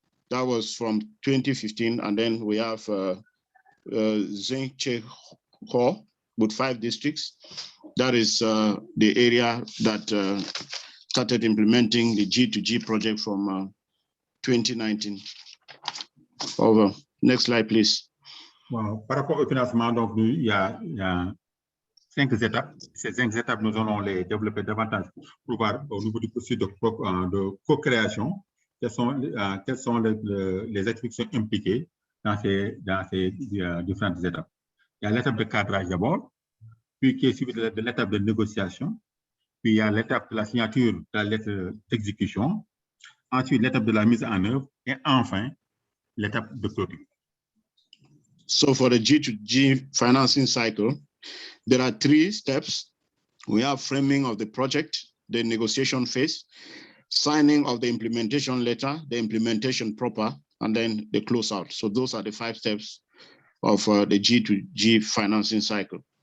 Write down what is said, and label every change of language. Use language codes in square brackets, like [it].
[en] That was from 2015. And then we have Zengche-Ho with 5 districts. That is the area that started implementing the G2G project from 2019. Over. Next slide, please. Wow. [fr] Par rapport au financement, donc, il y a 5 étapes. Ces 5 étapes, nous allons les développer davantage pour voir au niveau du processus de co-création quelles sont les attributes impliquées dans ces différentes étapes. Il y a l'étape de cadrage d'abord, puis qui est suivi de l'étape de négociation, puis il y a l'étape de la signature de la lettre d'exécution, ensuite l'étape de la mise en œuvre et enfin l'étape de clôture. [en] So for the G2G financing cycle, there are 3 steps. We have framing of the project, the negotiation phase, signing of the implementation letter, the implementation proper, and then the closeout. So those are the 5 steps of the G2G financing cycle.